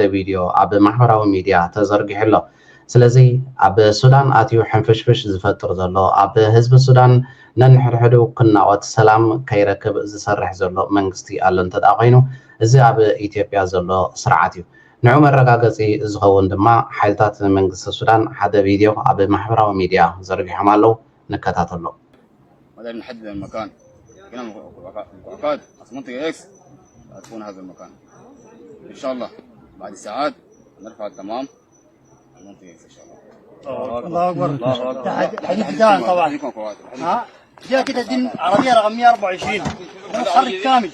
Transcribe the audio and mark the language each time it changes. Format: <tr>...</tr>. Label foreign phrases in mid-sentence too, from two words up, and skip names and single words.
<ti>ቪድዮ ኣብ ማሕበራዊ ሚድያ ተዘርጊሕሎ ስለዚ ኣብ ሱዳን ኣትዩ ሕንፍሽፍሽ ዝፈጥር ዘሎ ኣብ ህዝቢ ሱዳን ነንሕድሕዱ ክናወት ሰላም ከይረክብ ዝሰርሕ ዘሎ መንግስቲ ኣሎ እንተዳ ኮይኑ እዚ ኣብ ኢትዮጵያ ዘሎ ስርዓት እዩ ንዑ መረጋገፂ ዝኸውን ድማ ሓይልታት መንግስቲ ሱዳን ሓደ ቪድዮ ኣብ ማሕበራዊ ሚድያ ዘርጊሖም ኣለው ንከታተሎ</ti> <ar>بدل نحدد المكان هنا مؤقت منطقة اكس تكون هذا المكان ان شاء الله بعد ساعات نرفع التمام المنطقة اكس ان شاء الله الله اكبر حديث ثاني طبعا ها جاء كده دين عربية رقم 124 متحرك كامل</ar>